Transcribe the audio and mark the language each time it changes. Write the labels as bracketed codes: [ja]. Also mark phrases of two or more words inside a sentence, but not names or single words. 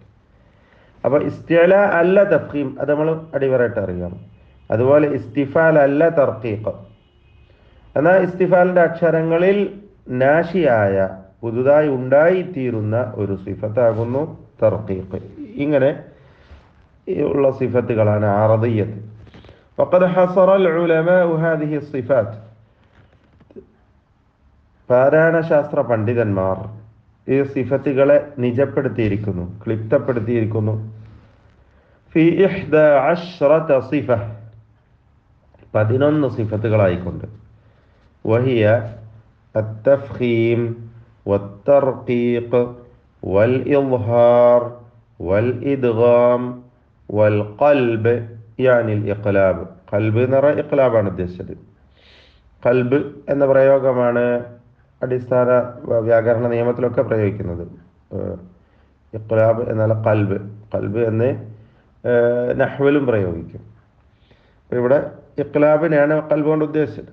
[ml] അപ്പോൾ ഇസ്തിഅല അല്ല തഫ്ഖീം, അത് നമ്മൾ അടിവരായിട്ട് അറിയാം. അതുപോലെ ഇസ്തിഫാൽ അല്ല തർക്കീഖ്. എന്നാൽ ഇസ്തിഫാലിൻ്റെ അക്ഷരങ്ങളിൽ നാഷിയായ, പുതുതായി ഉണ്ടായിത്തീരുന്ന ഒരു സിഫത്താകുന്നു തർക്കീഖ്. ഇങ്ങനെ ഉള്ള സിഫത്തുകളാണ് അറദിയ്യത്ത്. [ar] وقد حصر العلماء هذه الصفات. [ml] പാരായണശാസ്ത്ര പണ്ഡിതന്മാർ ഈ സിഫത്തുകളെ നിജപ്പെടുത്തിയിരിക്കുന്നു, ക്ലിപ്തപ്പെടുത്തിയിരിക്കുന്നു. [ar] في 11 صفة, [ml] 11 സിഫത്തുകളായിക്കൊണ്ട്. [ar] വഹിയ التفخيم والترقيق والإظهار والإدغام والقلب يعني الإقلاب. [ml] ഖൽബ് എന്ന് പറഞ്ഞാൽ ഇഖ്ലാബാണ് ഉദ്ദേശിച്ചത്. ഖൽബ് എന്ന പ്രയോഗമാണ് അടിസ്ഥാന വ്യാകരണ നിയമത്തിലൊക്കെ പ്രയോഗിക്കുന്നത്. ഇഖ്ലാബ് എന്നാൽ ഖൽബ്, ഖൽബ് എന്ന് നഹ്വിലും പ്രയോഗിക്കും. ഇവിടെ ഇഖ്ലാബിനെയാണ് ഖൽബ് കൊണ്ട് ഉദ്ദേശിച്ചത്.